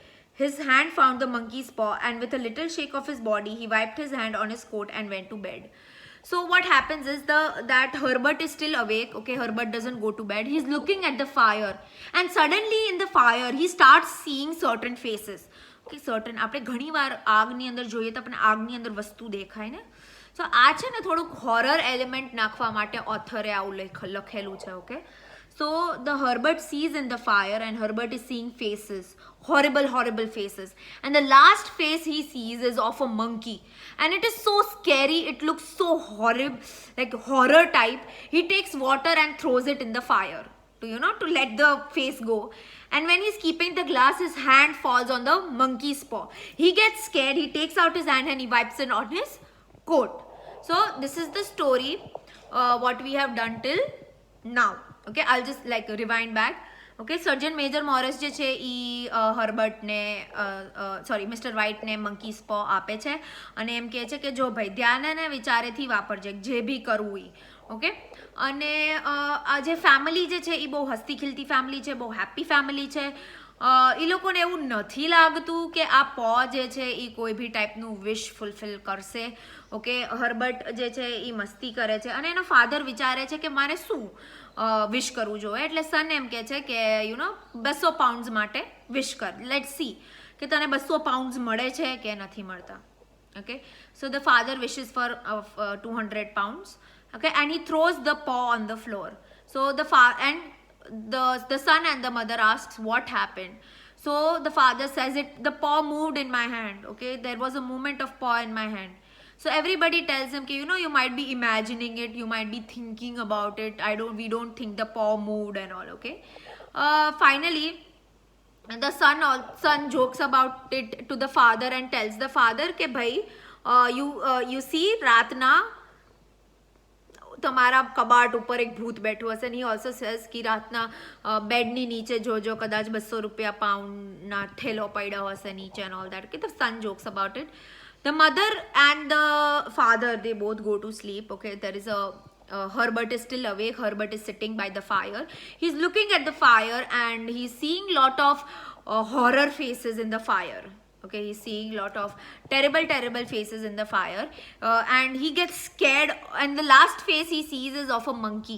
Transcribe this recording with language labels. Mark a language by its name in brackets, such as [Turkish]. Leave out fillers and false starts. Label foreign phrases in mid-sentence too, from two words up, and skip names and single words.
[English] His hand found the monkey's paw, and with a little shake of his body, he wiped his hand on his coat and went to bed. So what happens is that Herbert is still awake. Okay, Herbert doesn't go to bed. He's looking at the fire, and suddenly in the fire he starts seeing certain faces. Okay, certain [Gujarati] આપણે ઘણી વાર આગની અંદર જોઈએ તો આપણે આગની અંદર વસ્તુ દેખાય ને. So આ છે ને થોડુંક [English] horror element [Gujarati] નાખવા માટે ઓથરે આવું લખેલું છે. ઓકે, [English] so the Herbert sees in the fire, and Herbert is seeing faces, horrible faces, and the last face he sees is of a monkey, and it is so scary. It looks so horrible, like horror type. He takes water and throws it in the fire to let the face go, and when he's keeping the glass, his hand falls on the monkey's paw. He gets scared. He takes out his hand and he wipes it on his coat. So this is the story what we have done till now. Okay, I'll just like rewind back. [Gujarati] Okay, Surgeon Major Morris જે છે એ હર્બર્ટને મિસ્ટર વાઇટને [English] monkey's paw [Gujarati] આપે છે અને એમ કહે છે કે જો ભાઈ ધ્યાન અને વિચારેથી વાપરજે જે બી કરવું એ. ઓકે, અને આ જે ફેમિલી જે છે એ બહુ હસતી ખીલતી ફેમિલી છે, બહુ [English] happy family [Gujarati] છે. એ લોકોને એવું નથી લાગતું કે આ પો જે છે એ કોઈ બી ટાઈપનું [English] wish fulfill [Gujarati] કરશે. ઓકે, હર્બર્ટ જે છે એ મસ્તી કરે છે અને એનો ફાધર વિચારે છે કે મારે શું વિશ કરવું જોઈએ. એટલે સન એમ કહે છે કે 200 પાઉન્ડ્સ માટે વિશ કર. [English] let's see [Gujarati] કે તને 200 પાઉન્ડ્સ મળે છે કે નથી મળતા. [English] Okay, so the father wishes for 200 pounds. Okay, and he throws the paw on the floor. So the son and the mother asks what happened. So the father says the paw moved in my hand. Okay, there was a movement of paw in my hand. So everybody tells him, you might be imagining it, you might be thinking about it. We don't think the paw moved and all. Okay, finally the son jokes about it to the father and tells the father [Gujarati] કે ભાઈ [English] you see [Gujarati] રાતના તમારા કબાટ ઉપર એક ભૂત બેઠું હશે. અને [English] he also says [Gujarati] કે રાતના બેડની નીચે જોજો કદાચ 200 રૂપિયા પાઉન્ડના થેલો પડ્યો હશે નીચે [English] and all that. Okay, the son jokes about it. The mother and the father, they both go to sleep. Okay, there is Herbert is still awake. Herbert is sitting by the fire. He's looking at the fire and he's seeing lot of horror faces in the fire. Okay, he's seeing lot of terrible faces in the fire, and he gets scared, and the last face he sees is of a monkey.